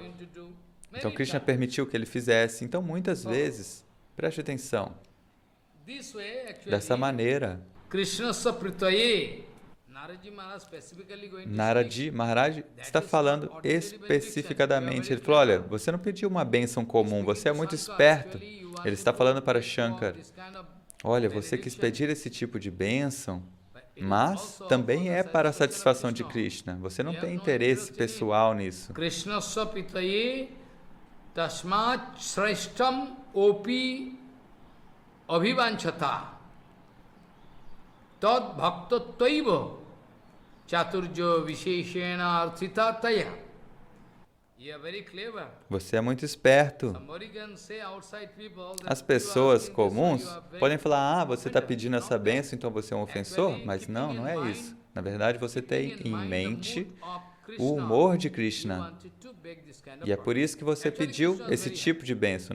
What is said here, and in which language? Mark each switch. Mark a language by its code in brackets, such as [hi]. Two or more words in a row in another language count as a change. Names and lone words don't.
[pt] Então, Krishna permitiu que ele fizesse. Então, muitas vezes, preste atenção, dessa maneira, Narad Maharaj está falando especificadamente. Ele falou, olha, você não pediu uma bênção comum, você é muito esperto. Ele está falando para Shankar, olha, você quis pedir esse tipo de bênção, mas também é para a satisfação de Krishna. Você não tem interesse pessoal nisso. [sa] कृष्ण सपितये तस्मात् श्रेष्ठम् ओपि अभिवाञ्छत तद् भक्तत्वैव चतुर्जो विशेषेण अर्थिततया. [pt] Você é muito esperto. As pessoas comuns podem falar, você está pedindo essa bênção, então você é um ofensor? Mas não, não é isso. Na verdade, você tem em mente o humor de Krishna. E é por isso que você pediu esse tipo de bênção.